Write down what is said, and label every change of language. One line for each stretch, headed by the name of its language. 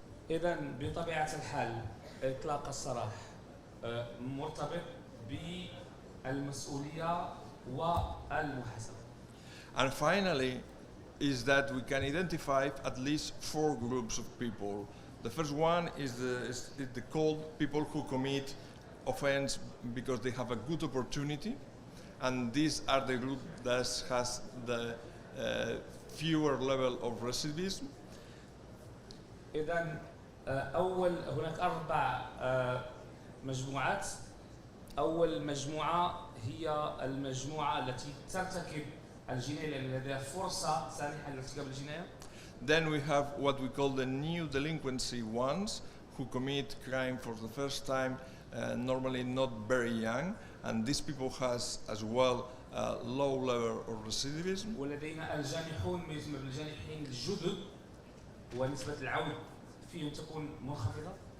Arabic: إذن بطبيعة الحال إطلاق السراح مرتبط بالمسؤولية والمحاسبة.
English: And finally, is that we can identify at least 4 groups of people. The first one is the called people who commit offense because they have a good opportunity, and these are the group that has the fewer level of recidivism.
Arabic: إذن هناك 4 مجموعات. أول مجموعة هي المجموعة التي ترتكب الجناية لأن لديها فرصة سانحة لارتكاب الجناية.
English: Then we have what we call the new delinquency ones who commit crime for the first time, normally not very young, and these people has as well low level of recidivism.
Arabic: ولدينا الجانحون ما يسمى بالجانحين الجدد ونسبة العود فيهم تكون منخفضة.